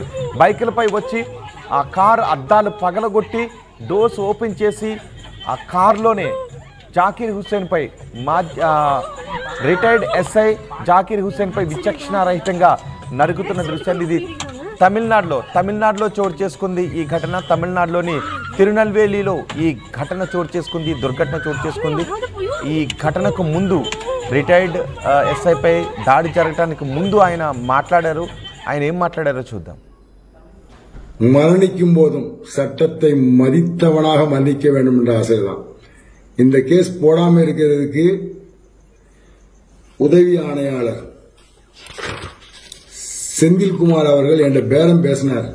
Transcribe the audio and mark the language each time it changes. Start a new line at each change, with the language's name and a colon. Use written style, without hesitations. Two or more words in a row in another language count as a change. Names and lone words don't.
Telugu: బైకులపై వచ్చి ఆ కారు అద్దాలు పగలగొట్టి డోర్స్ ఓపెన్ చేసి ఆ కారులోనే జాకీర్ హుస్సేన్ పై రిటైర్డ్ ఎస్ఐ జాకీర్ హుస్సేన్ పై విచక్షణారహితంగా నరుకుతున్న దృశ్యాలు ఇది తమిళనాడులో చోటు చేసుకుంది ఈ ఘటన. తమిళనాడులోని తిరునెల్వేలిలో ఈ ఘటన చోటు చేసుకుంది, దుర్ఘటన చోటు చేసుకుంది. ఈ ఘటనకు ముందు రిటైర్డ్ ఎస్ఐపై దాడి జరగడానికి ముందు ఆయన మాట్లాడారు. ఆయన ఏం మాట్లాడారో చూద్దాం.
Tamil: மரணிக்கும் போதும் சட்டத்தை மதித்தவனாக மன்னிக்க வேண்டும் என்ற ஆசைதான். இந்த கேஸ் போடாம இருக்கிறதுக்கு உதவி ஆணையாளர் செந்தில்குமார் அவர்கள் என்ற பேரம் பேசினார்.